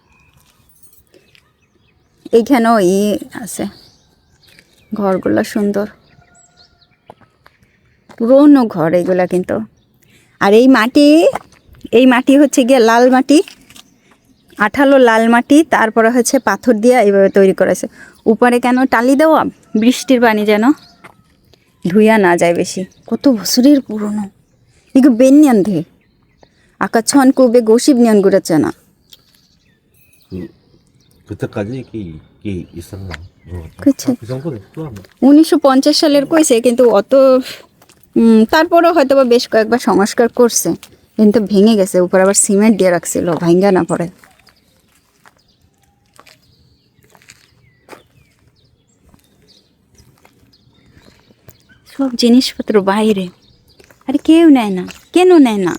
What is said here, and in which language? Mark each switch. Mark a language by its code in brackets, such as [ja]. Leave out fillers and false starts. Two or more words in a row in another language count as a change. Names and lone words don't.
[bn] এইখানেও আছে, ঘরগুলো সুন্দর, পুরনো ঘর এগুলা কিন্তু। আর এই মাটি হচ্ছে গিয়ে লাল মাটি, আঠালো লাল মাটি, তারপরে হচ্ছে পাথর দিয়ে এইভাবে তৈরি করেছে। উপরে কেন টালি দেওয়া, বৃষ্টির পানি যেন ধুইয়া না যায় বেশি। কত বছরের পুরনো। [ko] 이거 몇 년 돼? 아까 1950년 그랬잖아. 그때까지 이게 있었나? 그치. 그 정도 됐어. [bn] 1950 সালের কইছে, কিন্তু অত তারপরও হয়তো বা বেশ কয়েকবার সংস্কার করছে, কিন্তু ভেঙে গেছে। উপর আবার সিমেন্ট দিয়ে রাখছিল, ভাঙ্গা না পড়ে। সব জিনিসপত্র বাইরে, আরে কেউ নেয় না, কেন নেয় না?